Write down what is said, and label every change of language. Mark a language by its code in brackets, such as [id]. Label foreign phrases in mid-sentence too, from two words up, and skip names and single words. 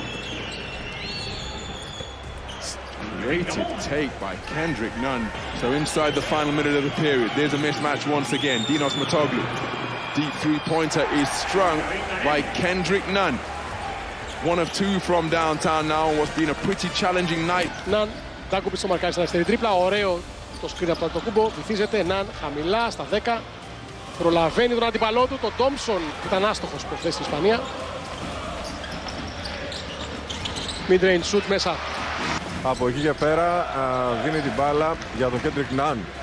[en] Creative take by Kendrick Nunn. So inside the final minute of the period, there's a mismatch once again. Dinos Matoglu. Deep three-pointer is strung by Kendrick Nunn. 1 of 2 from downtown now. What's been a pretty challenging night. [el] Ναν, Ντάκουπιτς στο μαρκάρι στην αριστερή τρίπλα. Ωραίο το σκριν από το Αντετοκούμπο. Βυθίζεται Ναν χαμηλά στα 10. Προλαβαίνει τον αντίπαλό του, τον Τόμψον. Ήταν άστοχος προχθές στην Ισπανία. [en] Mid-range shoot μέσα. [el] Από εκεί και πέρα δίνει την μπάλα για τον Kendrick Nunn.